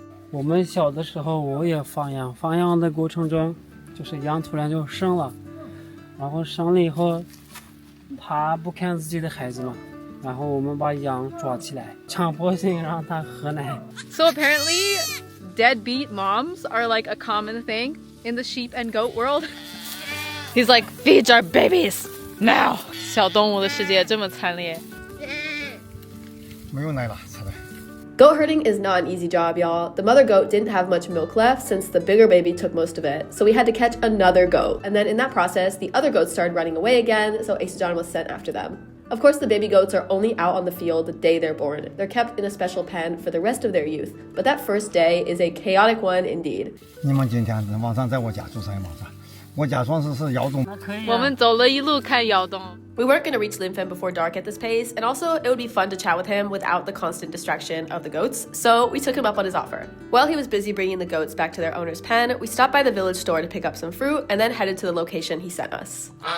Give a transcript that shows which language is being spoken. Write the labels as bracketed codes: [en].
[zh] 我们小的时候我也放羊，放羊的过程中，就是羊突然就生了，然后生了以后，他不看自己的孩子嘛，然后我们把羊抓起来，强迫性让它喝奶。 [en] So apparently, deadbeat moms are like a common thing in the sheep and goat world. He's like, feed our babies now. [zh] 小动物的世界这么惨烈。没有奶了，才来。 [en] Goat herding is not an easy job, y'all. The mother goat didn't have much milk left since the bigger baby took most of it, so we had to catch another goat. And then in that process, the other goats started running away again, so Eston was sent after them. Of course, the baby goats are only out on the field the day they're born. They're kept in a special pen for the rest of their youth. But that first day is a chaotic one indeed. [zh] 你们今天晚上在我家住3晚上，我家算是窑洞。我们走了一路看窑洞。 [en] We weren't going to reach Linfen before dark at this pace, and also it would be fun to chat with him without the constant distraction of the goats, so we took him up on his offer. While he was busy bringing the goats back to their owner's pen, we stopped by the village store to pick up some fruit and then headed to the location he sent us.